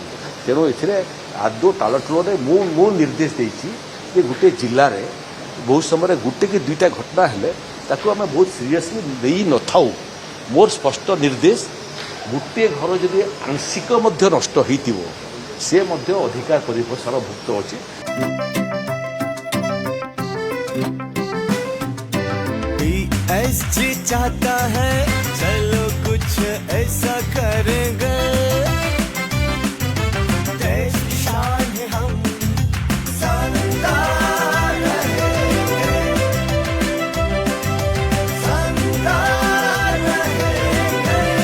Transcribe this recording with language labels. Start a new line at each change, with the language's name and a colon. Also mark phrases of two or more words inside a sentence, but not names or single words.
Odia: ତେଣୁ ଏଥିରେ ଆଦୌ ତାଳଟୁଳରେ ମୁଁ ନିର୍ଦ୍ଦେଶ ଦେଇଛି ଯେ ଗୋଟେ ଜିଲ୍ଲାରେ ବହୁତ ସମୟରେ ଗୋଟେ କି ଦୁଇଟା ଘଟଣା ହେଲେ ତାକୁ ଆମେ ବହୁତ ସିରିୟସଲି ନେଇ ନଥାଉ। ମୋର ସ୍ପଷ୍ଟ ନିର୍ଦ୍ଦେଶ, ଗୋଟିଏ ଘର ଯଦି ଆଂଶିକ ମଧ୍ୟ ନଷ୍ଟ ହୋଇଥିବ ସେ ମଧ୍ୟ ଅଧିକାର ପରିବେଶର ଭୁକ୍ତ ଅଛି।
Hindi: PSG चाहता है चलो कुछ ऐसा करेंगे, देश की शान है हम शानदार रहेंगे, शानदार रहेंगे।